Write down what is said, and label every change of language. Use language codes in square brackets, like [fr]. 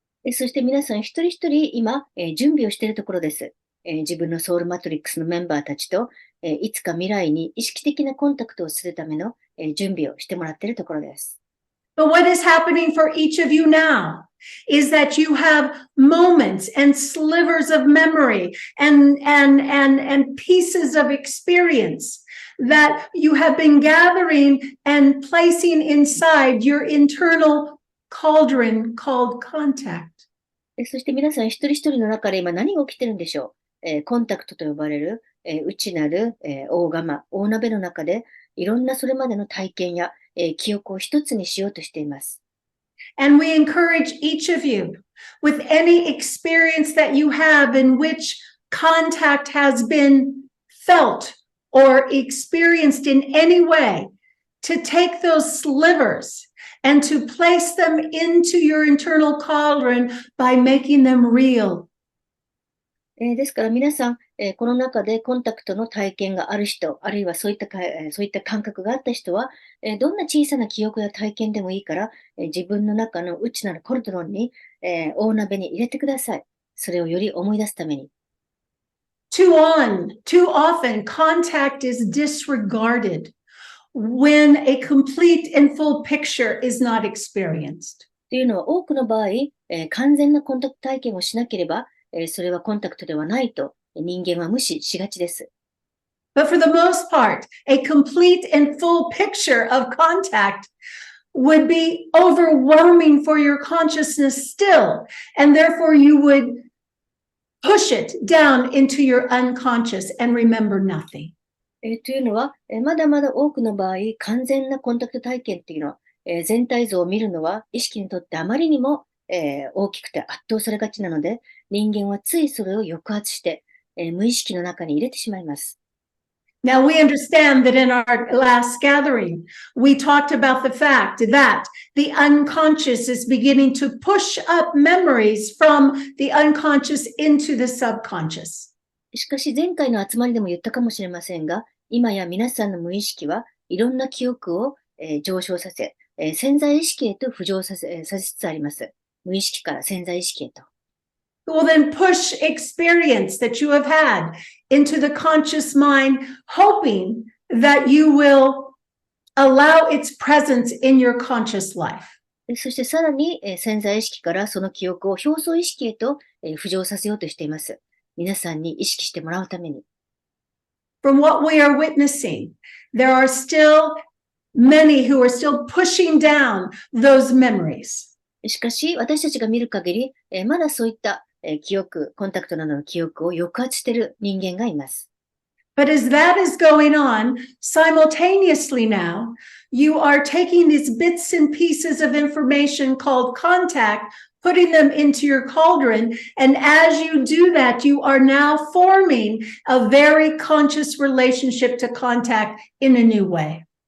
[ja] そして皆さん一人一人今、準備をしているところです。自分のソウルマトリックスのメンバーたちと、いつか未来に意識的なコンタクトをするための、準備をしてもらっているところです。 [en] But what is happening for each of you now is that you have moments and slivers of memory and pieces of experience that you have been gathering and placing inside your internal cauldron called contact. [ja] そして皆さん一人一人の中で今何が起きてるんでしょう。コンタクトと呼ばれる、内なる、大釜、大鍋の中でいろんなそれまでの体験や、記憶を一つにしようとしています。 [en] And we encourage each of you with any experience that you have in which contact has been felt or experienced in any way to take those slivers and to place them into your internal cauldron by making them real. [ja] ですから皆さん、この中でコンタクトの体験がある人、あるいはそういった感覚があった人は、どんな小さな記憶や体験でもいいから、自分の中の内なるコルトロンに、大鍋に入れてください。それをより思い出すために。 [en] Too often, contact is disregarded when a complete and full picture is not experienced. [ja] というのは多くの場合、完全なコンタクト体験をしなければ、それはコンタクトではないと人間は無視しがちです。 [en] But for the most part, a complete and full picture of contact would be overwhelming for your consciousness still, and therefore you would push it down into your unconscious and remember nothing. [ja] というのは、まだまだ多くの場合、完全なコンタクト体験っていうのは、全体像を見るのは意識にとってあまりにも、大きくて圧倒されがちなので、人間はついそれを抑圧して、無意識の中に入れてしまいます。 [en] Now, we understand that in our last gathering, we talked about the fact that the unconscious is beginning to push up memories from the unconscious into the subconscious. [ja] しかし前回の集まりでも言ったかもしれませんが、今や皆さんの無意識はいろんな記憶を、上昇させ、潜在意識へと浮上させつつあります。無意識から潜在意識へと。 [en] Will then push experience that you have had into the conscious mind, hoping that you will allow its presence in your conscious life. [ja] そしてさらに、潜在意識からその記憶を表層意識へと、浮上させようとしています。皆さんに意識してもらうために。 [en] From what we are witnessing, there are still many who are still pushing down those memories. [ja] しかし、私たちが見る限り、まだそういった、記憶、コンタクトなどの記憶を抑圧している人間がいます。 [en] But as that is going on, simultaneously now, you are taking these bits and pieces of information called contact, putting them into your cauldron, and as you do that, you are now forming a very conscious relationship to contact in a new way.